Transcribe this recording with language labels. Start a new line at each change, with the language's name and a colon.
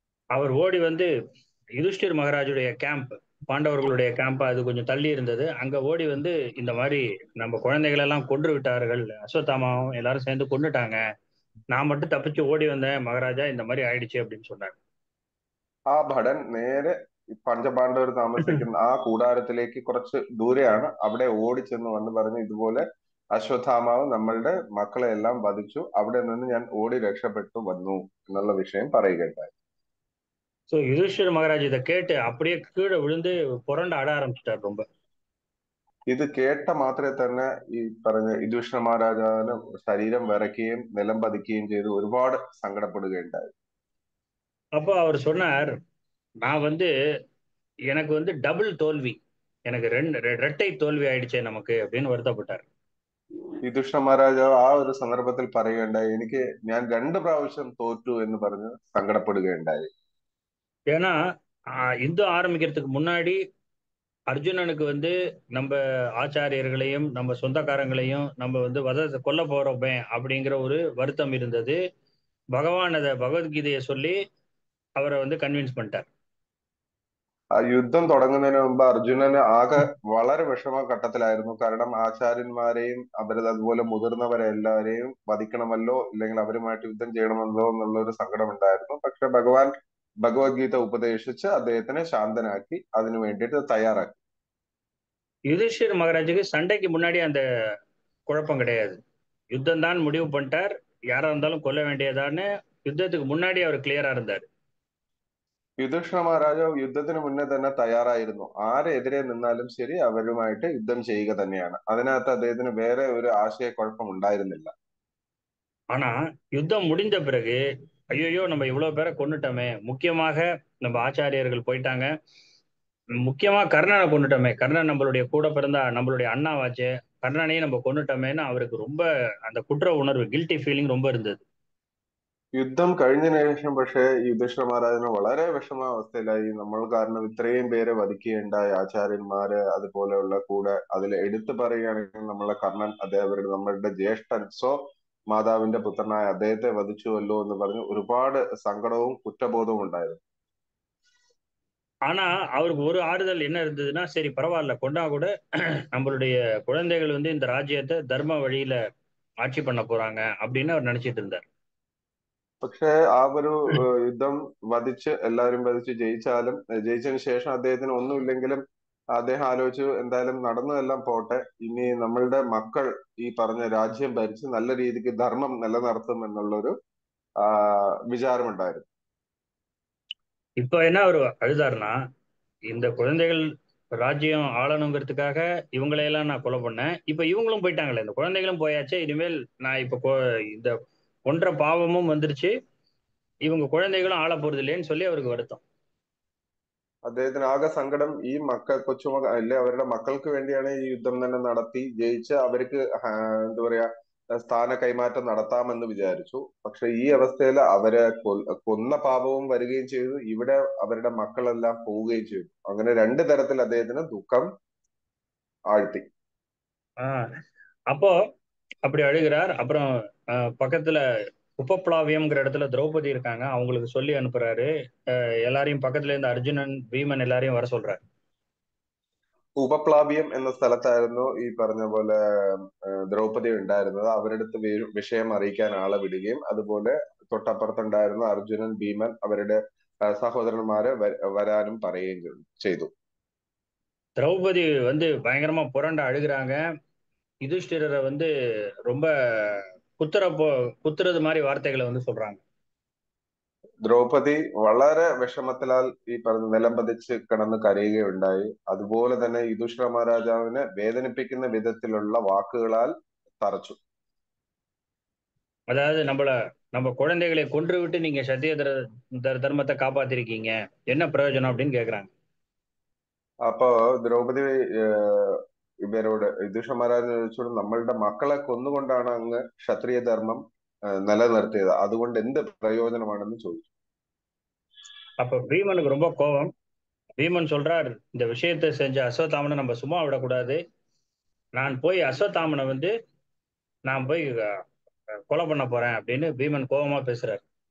Tamil: அவர் ஓடி வந்து யுதிஷ்டிர் மகாராஜுடைய camp, பாண்டவர்களுடைய camp அது கொஞ்சம் தள்ளி இருந்தது. அங்க ஓடி வந்து இந்த மாதிரி நம்ம குழந்தைகள் எல்லாம் கொன்று விட்டார்கள், அஸ்வத்தாமாவும் எல்லாரும் சேர்ந்து கொண்டுட்டாங்க, நான் மட்டும் தப்பிச்சு ஓடி வந்தேன் மகாராஜா, இந்த மாதிரி ஆயிடுச்சு அப்படின்னு சொன்னார்.
Malayalam: ആ ഭടൻ നേരെ പഞ്ചപാണ്ഡവർ താമസിക്കുന്ന ആ കൂടാരത്തിലേക്ക് കുറച്ച് ദൂരെയാണ്. അവിടെ ഓടിച്ചെന്ന് വന്ന് പറഞ്ഞു ഇതുപോലെ അശ്വത്ഥാമാവ് നമ്മളുടെ മക്കളെ എല്ലാം വധിച്ചു, അവിടെ നിന്ന് ഞാൻ ഓടി രക്ഷപ്പെട്ടു വന്നു എന്നുള്ള വിഷയം പറയുകയുണ്ടായി.
Tamil: ஸோ யுதிஷ்டிர் மகாராஜ் இதை கேட்டு அப்படியே கீழே விழுந்து புரண்டு அட ஆரம்பிச்சிட்டார் ரொம்ப.
Malayalam: ഇത് കേട്ട മാത്രമേ തന്നെ ഈ പറഞ്ഞ യുധിഷ്ഠിര മഹാരാജാവിന് ശരീരം വിറയ്ക്കുകയും നിലം പതിക്കുകയും ചെയ്ത് ഒരുപാട് സങ്കടപ്പെടുകയുണ്ടായി.
Tamil: அப்போ அவர் சொன்னார், நான் வந்து எனக்கு வந்து டபுள் தோல்வி, எனக்கு ரெட்டை தோல்வி ஆயிடுச்சே நமக்கு அப்படின்னு வருத்தப்பட்டார்.
Malayalam: യുധിഷ്ഠിര മഹാരാജാവ് ആ ഒരു സന്ദർഭത്തിൽ പറയുകയുണ്ടായി, എനിക്ക് ഞാൻ 2 പ്രാവശ്യം തോറ്റു എന്ന് പറഞ്ഞ് സങ്കടപ്പെടുകയുണ്ടായി.
Tamil: ஏன்னா யுத்தம் ஆரம்பிக்கிறதுக்கு முன்னாடி அர்ஜுனனுக்கு வந்து நம்ம ஆச்சாரியர்களையும் நம்ம சொந்தக்காரங்களையும் நம்ம வந்து கொல்ல போறோமே அப்படிங்கிற ஒரு வருத்தம் இருந்தது. பகவான் அதை பகவத்கீதையை சொல்லி அவரை வந்து கன்வின்ஸ் பண்ணிட்டார்.
Malayalam: ആ യുദ്ധം തുടങ്ങുന്നതിന് മുമ്പ് അർജുനന് ആകെ വളരെ വിഷമഘട്ടത്തിലായിരുന്നു. കാരണം ആചാര്യന്മാരെയും അതുപോലെ മുതിർന്നവരെ എല്ലാവരെയും വധിക്കണമല്ലോ, ഇല്ലെങ്കിൽ അവരുമായിട്ട് യുദ്ധം ചെയ്യണമല്ലോ എന്നുള്ള ഒരു സങ്കടം ഉണ്ടായിരുന്നു. പക്ഷെ ഭഗവാൻ ഭഗവത്ഗീത ഉപദേശിച്ച് അദ്ദേഹത്തിനെ ശാന്തനാക്കി അതിനു വേണ്ടിയിട്ട് തയ്യാറാക്കി.
Tamil: யுதிஷ்டிர் மகாராஜுக்கு சண்டைக்கு முன்னாடி அந்த குழப்பம் கிடையாது. யுத்தம் தான் முடிவு பண்ணிட்டார், யாரா இருந்தாலும் கொல்ல வேண்டியதான்னு யுத்தத்துக்கு முன்னாடி அவர் கிளியரா இருந்தார்.
Malayalam: യുധിഷ്ഠിര മഹാരാജാവ് യുദ്ധത്തിന് മുന്നേ തന്നെ തയ്യാറായിരുന്നു. ആരെതിരെ നിന്നാലും ശരി അവരുമായിട്ട് യുദ്ധം ചെയ്യുക തന്നെയാണ്. അതിനകത്ത് അദ്ദേഹത്തിന് വേറെ ഒരു ആശയക്കുഴപ്പം ഉണ്ടായിരുന്നില്ല.
Tamil: ஆனா யுத்தம் முடிந்த பிறகு ஐயோ நம்ம இவ்வளவு பேரை கொண்டுட்டோமே, முக்கியமாக நம்ம ஆச்சாரியர்கள் போயிட்டாங்க, முக்கியமா கர்ணனை கொண்டுட்டோமே, கர்ணன் நம்மளுடைய கூட பிறந்தா நம்மளுடைய அண்ணாவாச்சே, கர்ணனையும் நம்ம கொண்டுட்டோமேன்னு அவருக்கு ரொம்ப அந்த குற்ற உணர்வு, கில்ட்டி ஃபீலிங் ரொம்ப இருந்தது.
Malayalam: യുദ്ധം കഴിഞ്ഞതിന് ശേഷം പക്ഷേ യുധിഷ്ഠിര മഹാരാജന് വളരെ വിഷമാവസ്ഥയിലായി. നമ്മൾ കാരണം ഇത്രയും പേരെ വധിക്കുകയുണ്ടായി, ആചാര്യന്മാര് അതുപോലെയുള്ള കൂടെ. അതിൽ എടുത്തു പറയുകയാണെങ്കിൽ നമ്മളെ കർണൻ, അദ്ദേഹം നമ്മളുടെ ജ്യേഷ്ഠൻ, മാതാവിന്റെ പുത്രനായ അദ്ദേഹത്തെ വധിച്ചുവല്ലോ എന്ന് പറഞ്ഞ് ഒരുപാട് സങ്കടവും കുറ്റബോധവും ഉണ്ടായിരുന്നു.
Tamil: ஆனா அவருக்கு ஒரு ஆறுதல் என்ன இருந்ததுன்னா, சரி பரவாயில்ல, கொண்டா கூட நம்மளுடைய குழந்தைகள் வந்து இந்த ராஜ்யத்தை தர்ம வழியில ஆட்சி பண்ண போறாங்க அப்படின்னு அவர் நினைச்சிட்டு இருந்தார்.
Malayalam: പക്ഷെ ആ ഒരു യുദ്ധം വധിച്ച് എല്ലാവരും വധിച്ച് ജയിച്ചതിന് ശേഷം അദ്ദേഹത്തിന് ഒന്നുമില്ലെങ്കിലും അദ്ദേഹം ആലോചിച്ചു എന്തായാലും നടന്നതെല്ലാം പോട്ടെ, ഇനി നമ്മളുടെ മക്കൾ ഈ പറഞ്ഞ രാജ്യം ഭരിച്ച് നല്ല രീതിക്ക് ധർമ്മം നിലനിർത്തും എന്നുള്ളൊരു വിചാരമുണ്ടായിരുന്നു.
Tamil: இப்ப என்ன அவர் அழுதாருன்னா, இந்த குழந்தைகள் ராஜ்யம் ஆளணுங்கிறதுக்காக இவங்களையெல்லாம் நான் கொலை பண்ணேன். இப்ப இவங்களும் போயிட்டாங்களே, இந்த குழந்தைகளும் போயாச்சே, இனிமேல் நான் இப்ப இந்த கொன்ற பாவமும் வந்துருச்சு, இவங்க குழந்தைகளும் ஆள போறது இல்லைன்னு சொல்லி அவருக்கு வருத்தம்.
Malayalam: അദ്ദേഹത്തിന് ആകെ സങ്കടം, ഈ അല്ലെ അവരുടെ മക്കൾക്ക് വേണ്ടിയാണ് ഈ യുദ്ധം തന്നെ നടത്തി ജയിച്ച് അവർക്ക് എന്താ പറയാ സ്ഥാന കൈമാറ്റം നടത്താമെന്ന് വിചാരിച്ചു. പക്ഷെ ഈ അവസ്ഥയിൽ അവരെ കൊന്ന പാപവും വരികയും ചെയ്തു, ഇവിടെ അവരുടെ മക്കളെല്ലാം പോവുകയും ചെയ്തു. അങ്ങനെ രണ്ട് തരത്തിൽ അദ്ദേഹത്തിന് ദുഃഖം ആഴ്ത്തി.
Tamil: அப்போ அப்படி அழுகிறார். அப்புறம் பக்கத்துல உபப்ளாவியம்ங்கிற இடத்துல திரௌபதி இருக்காங்க, அவங்களுக்கு சொல்லி அனுப்புறாரு. எல்லாரையும் பக்கத்துல இருந்து அர்ஜுனன் பீமன் எல்லாரையும் வர சொல்றாரு.
Malayalam: ഉപപ്ലാവ്യം എന്ന സ്ഥലത്തായിരുന്നു ഈ പറഞ്ഞ പോലെ ദ്രൗപദി ഉണ്ടായിരുന്നത്. അവരടുത്ത് വിഷയം അറിയിക്കാൻ ആളെ വിടുകയും അതുപോലെ തൊട്ടപ്പുറത്തുണ്ടായിരുന്ന അർജുനൻ ഭീമൻ അവരുടെ സഹോദരന്മാരെ വരാനും പറയുകയും ചെയ്തു.
Tamil: திரௌபதி வந்து பயங்கரமா புரண்டு அழுகிறாங்க. யுதிஷ்டிரரை வந்து ரொம்ப குத்துறது மாதிரி வார்த்தைகளை வந்து சொல்றாங்க.
Malayalam: ദ്രൗപദി വളരെ വിഷമത്തിലാൽ ഈ പറഞ്ഞ നിലംപതിച്ച് കിടന്ന് കരയുകയുണ്ടായി. അതുപോലെ തന്നെ യുധിഷ്ഠിര മഹാരാജാവിനെ വേദനിപ്പിക്കുന്ന വിധത്തിലുള്ള വാക്കുകളാൽ തറച്ചു.
Tamil: அதாவது நம்ம குழந்தைகளை கொன்று விட்டு நீங்க சத்திய தர்மத்தை காப்பாத்திருக்கீங்க, என்ன பிரயோஜனம் அப்படின்னு கேக்குறாங்க.
Malayalam: അപ്പോ ദ്രൗപദി ഇവരോട് യുധിഷ്ഠിര മഹാരാജ് ചോദിച്ചോട് നമ്മളുടെ മക്കളെ കൊന്നുകൊണ്ടാണ് അങ്ങ് ക്ഷത്രിയ ധർമ്മം നിലനിർത്തിയത്, അതുകൊണ്ട് എന്ത് പ്രയോജനമാണെന്ന് ചോദിച്ചു.
Tamil: அப்ப பீமனுக்கு ரொம்ப கோபம். பீமன் சொல்றார், இந்த விஷயத்தை செஞ்ச அஸ்வத்தாமனை நம்ம சும்மா விடக்கூடாது, நான் போய் அஸ்வத்தாமனை வந்து நான் போய் கொலை பண்ண போறேன் அப்படின்னு பீமன் கோபமா பேசுறாரு.